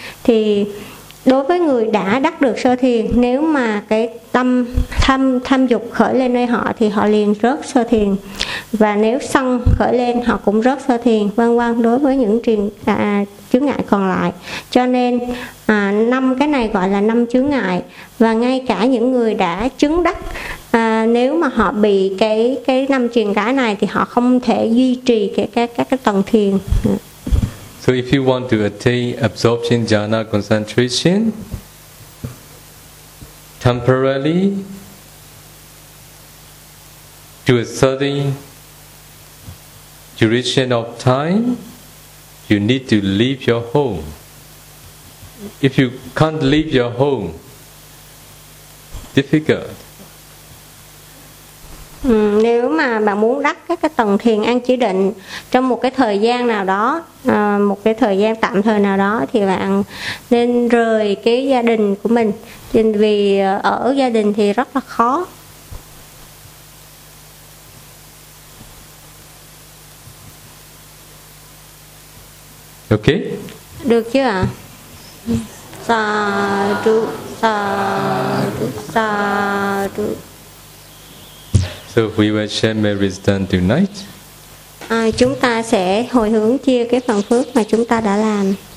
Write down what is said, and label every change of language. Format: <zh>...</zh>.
<vi>Thì đối với người đã đắc được sơ thiền, nếu mà cái tâm tham dục khởi lên nơi họ thì họ liền rớt sơ thiền, và nếu sân khởi lên họ cũng rớt sơ thiền, vân vân, đối với những truyền chướng ngại còn lại. Cho nên năm cái này gọi là năm chướng ngại. Và ngay cả những người đã chứng đắc, nếu mà họ bị cái năm truyền cái này thì họ không thể duy trì cái tầng thiền.</vi> <en>So if you want to attain absorption jhana concentration, temporarily, to a certain duration of time, you need to leave your home. If you can't leave your home, difficult.</en> <vi>Nếu mà bạn muốn đắc cái tầng thiền an chỉ định trong một cái thời gian nào đó, một cái thời gian tạm thời nào đó, thì bạn nên rời cái gia đình của mình, vì ở gia đình thì rất là khó.</vi> <en>Ok,</en> <vi>được chưa ạ? Sa du sa du sa du.</vi> <en>So we will share Mary's done tonight.</en> <vi>Chúng ta sẽ hồi hướng chia cái phần phước mà chúng ta đã làm.</vi>